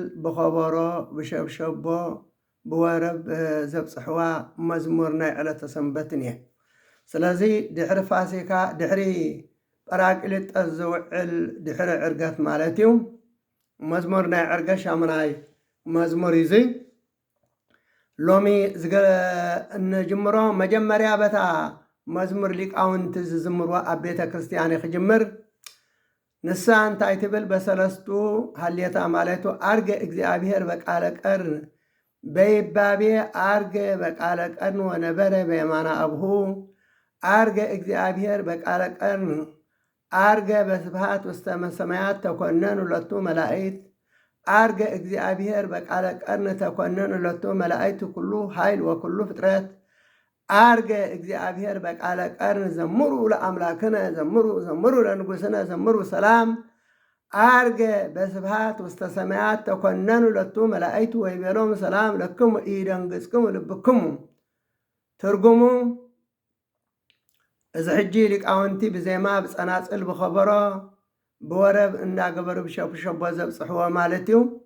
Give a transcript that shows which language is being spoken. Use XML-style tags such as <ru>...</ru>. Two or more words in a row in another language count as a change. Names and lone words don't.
<ti>ብኸበሮ ብሸብሸቦ ብወረብ ዘብፅሕዋ መዝሙር ናይ ዕለተ ሰንበትን እየ። ስለዚ ድሕሪ ፋሲካ ድሕሪ ጰራቅሊጦስ ዝውዕል ድሕሪ ዕርገት ማለት እዩ መዝሙር ናይ ዕርገት ሻሙናይ መዝሙር እዩ። ሎሚ እንጅምሮ መጀመርያ በታ መዝሙር ሊቃውንቲ ዝዝምርዋ ኣብ ቤተ ክርስቲያን ክጅምር ንሳ እንታይ ትብል?</ti> <gez>በሰለስቱ ሃልየታ ማለቱ አርገ እግዚአብሔር በቃለ ቀርን በይባቤ አርገ በቃለ ቀርን ወነበረ በየማነ አብሁ አርገ እግዚአብሔር በቃለ ቀርን አርገ በስብሃት ውስተ ሰማያት ተኮነኑ ለቱ መላእክት አርገ እግዚአብሔር በቃለ ቀርን ተኮነኑ ለቱ መላእክት ኩሉ ኃይል ወኩሉ ፍጥረት አርገ እግዚአብሔር በቃለ ቀርን ዘምሩ ለአምላክነ ዘምሩ ለንጉስነ ዘምሩ ሰላም አርገ በስብሃት ውስተ ሰማያት ተኮነኑ ለቱ መላእክት ወይቤሎም ሰላም ለክሙ ኢደንግጽክሙ ልብክሙ።</gez> <ti>ትርጉሙ እዚ ሕጂ ሊቃውንቲ ብዜማ ብጸናጽል ብኸበሮ ብወረብ እንዳገበሩ ብሸብሸቦ ዘብጽሕዎ ማለት እዩ።</ti>